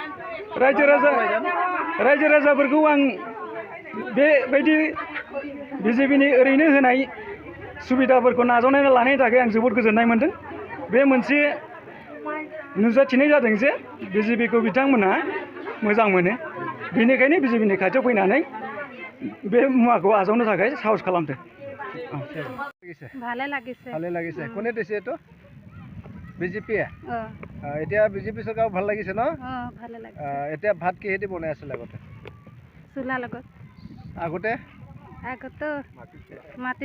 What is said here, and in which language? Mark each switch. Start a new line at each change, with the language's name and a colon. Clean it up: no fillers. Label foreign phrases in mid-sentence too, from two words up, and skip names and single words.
Bodo: रायजो राजाफोरखौ आं बेबायदि बिजेपिनि ओरैनो होनाय सुबिदाफोरखौ नाजावनानै लानायनि थाखाय आं जोबोद गोजोननाय मोनदों बे मोनसे नुजाथिनाय जादों जे बिजेपिखौ बिथांमोनहा मोजां मोनो बेनिखायनो बिजेपिनि खाथियाव फैनानै बे मुवाखौ आजावनो थाखाय साहस खालामदों
Assamese: ভালে লাগিছে কোনে দিছে এইটো বিজেপি এতিয়া বিজেপি চৰকাৰ ভাল লাগিছে ন ভালে লাগে এতিয়া ভাত কিহেদি বনাই আছিলে আগতে চুলা লগত আগতে মাটি